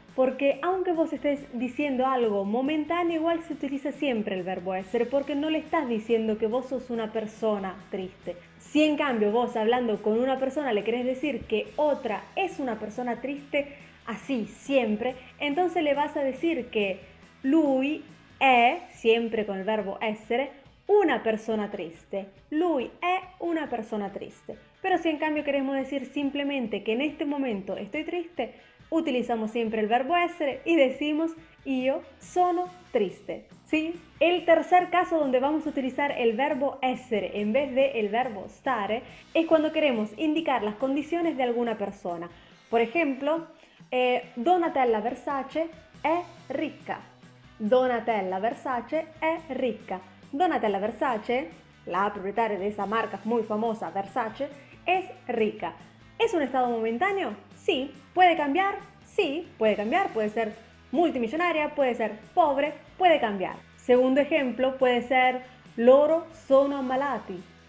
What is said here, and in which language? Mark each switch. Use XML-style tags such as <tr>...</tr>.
<es>Porque aunque vos estés diciendo algo momentáneo, igual se utiliza siempre el verbo essere, porque no le estás diciendo que vos sos una persona triste. Si en cambio vos hablando con una persona le querés decir que otra es una persona triste, así siempre, entonces le vas a decir que</es> <it>lui è,</it> <es>siempre con el verbo essere, una persona triste.</es> <it>Lui è una persona triste.</it> <es>Pero si en cambio queremos decir simplemente que en este momento estoy triste, utilizamos siempre el verbo essere y decimos</es> <it>io sono triste,</it> <es>¿sí? El tercer caso donde vamos a utilizar el verbo essere en vez de el verbo stare es cuando queremos indicar las condiciones de alguna persona. Por ejemplo, Donatella Versace</es> <it>è ricca. Donatella Versace è ricca.</it> <es>Donatella Versace, la propietaria de esa marca muy famosa Versace, es rica. ¿Es un estado momentáneo? Sí. ¿Puede cambiar? Sí, puede cambiar. Puede ser multimillonaria, puede ser pobre, puede cambiar. Segundo ejemplo puede ser</es> <it>loro sono ammalati.</it>